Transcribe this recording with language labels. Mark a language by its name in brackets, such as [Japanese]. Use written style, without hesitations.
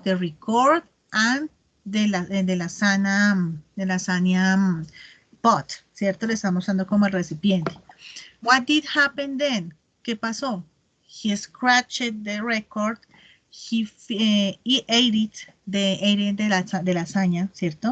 [English] The record and [Spanish] de la lasagna pot, ¿cierto? Le está mostrando como el recipiente. [English] What did happen then? [Spanish] ¿Qué pasó? [English] He scratched the record. He ate it, de lasaña, [Spanish] ¿cierto?